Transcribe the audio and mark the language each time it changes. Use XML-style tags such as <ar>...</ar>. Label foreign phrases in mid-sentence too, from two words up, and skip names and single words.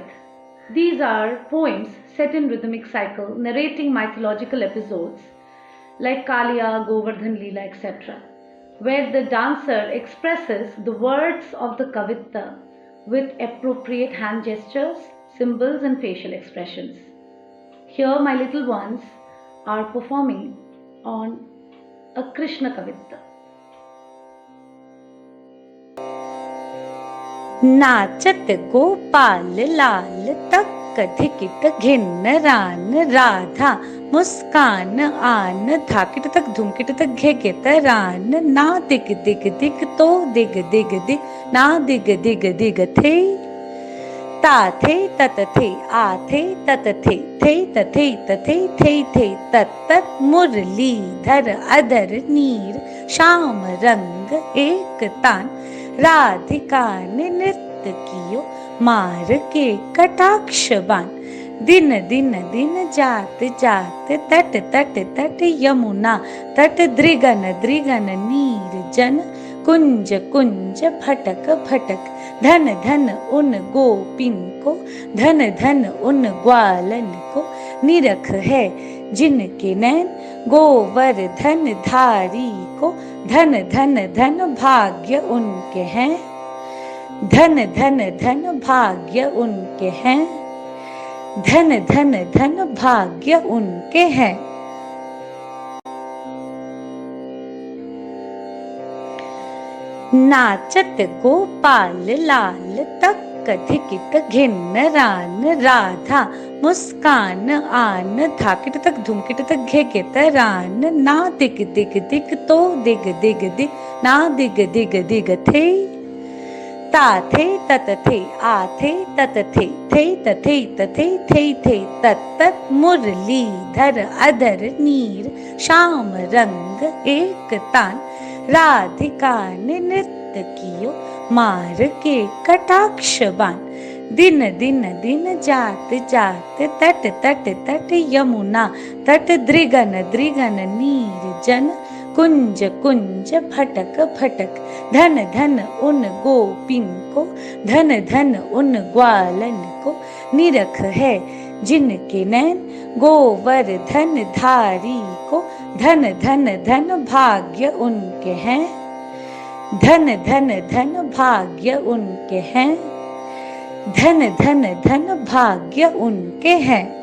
<en>These are poems set in rhythmic cycle narrating mythological episodes like Kaliya, Govardhan Leela, etc., where the dancer expresses the words of the kavita with appropriate hand gestures, symbols and facial expressions. Here my little ones are performing on a Krishna Kavita.</en> <bra>नाचत गोपाल लाल तक धिकिट घिन्न रान राधा मुस्कान आन धाकिट तक धुमकिट तक घिकित रान ना दिग दिग दिग तो दिग दिग दिग ना दिग दिग दिग थे ता थे तत थे आ थे तत थे तथे तथे थे तत तत मुरली धर अधर नीर श्याम रंग एक तान राधिका ने नृत्य कियो मार के कटाक्ष बाण दिन दिन दिन जात जात तट तट तट यमुना तट दृगन दृगन नीर जन कुंज कुंज फटक फटक धन धन उन गोपिन को धन धन उन ग्वालन को निरख है जिनके नैन गोवर्धन धारी को धन धन धन भाग्य उनके हैं धन धन धन भाग्य उनके हैं धन धन धन भाग्य उनके हैं। नाचत गोपाल लाल तक धिकिट घिन्न रान राधा मुस्कान आन धाकिट तक धुमकिट तक घिकित रान ना दिग दिग दिग तो दिग दिग दिग ना दिग दिग दिग थे ता थे तत थे आ थे तत थे तथे तथे थे तत तत मुरली धर अधर नीर श्याम रंग एक तान राधिका ने नृत्य कियो मार के कटाक्ष बाण दिन दिन दिन जात जात तट तट तट यमुना तट दृगन दृगन नीर जन कुंज कुंज फटक फटक धन धन उन गोपिन को धन धन उन ग्वालन को निरख है जिनके नैन गोवर्धन धारी को धन धन धन भाग्य उनके हैं धन धन धन भाग्य उनके हैं धन धन धन भाग्य उनके हैं।</bra>